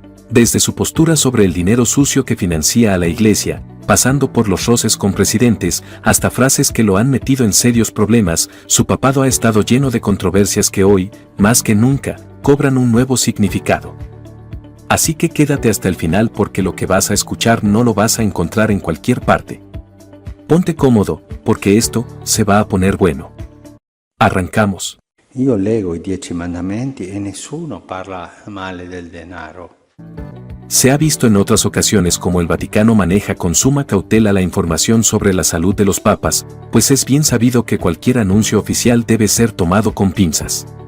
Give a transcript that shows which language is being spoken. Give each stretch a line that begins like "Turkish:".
Spanish: Desde su postura sobre el dinero sucio que financia a la Iglesia, pasando por los roces con presidentes, hasta frases que lo han metido en serios problemas, su papado ha estado lleno de controversias que hoy, más que nunca, cobran un nuevo significado. Así que quédate hasta el final porque lo que vas a escuchar no lo vas a encontrar en cualquier parte. Ponte cómodo, porque esto se va a poner bueno. Arrancamos.
Italian: Io leggo i 10 mandamenti e nessuno parla male del denaro.
Spanish: Se ha visto en otras ocasiones como el Vaticano maneja con suma cautela la información sobre la salud de los papas, pues es bien sabido que cualquier anuncio oficial debe ser tomado con pinzas.